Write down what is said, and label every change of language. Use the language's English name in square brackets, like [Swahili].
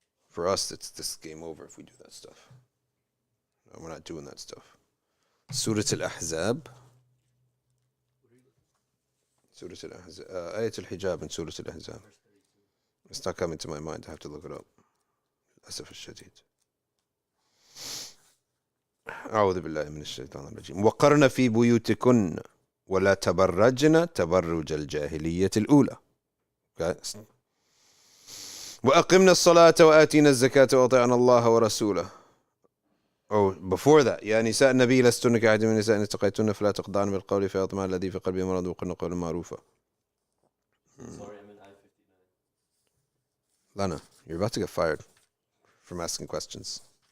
[English] For us, it's this game over if we do that stuff. No, we're not doing that stuff. Surah Al-Ahzab. Surah Al-Ahzab. Ayat al-Hijab in Surah Al-Ahzab. It's not coming to my mind. I have to look it up. Asaf al-Shadid. [Arabic] أعوذ بالله من الشيطان الرجيم. وقرن في بيوتكن ولا تبرجن تبرج الجاهلية الأولى. وأقمنا الصلاة وآتينا الزكاة وأطعنا الله ورسوله. [English] Oh, before that, [Arabic] يا نساء النبي لستن كأحد من النساء إن اتقيتن فلا تخضعن بالقول فيطمع الذي في قلبه مرض وقلن قولا معروفا. [English] Sorry, I'm in I-59. Lana, you're about to get fired from asking questions.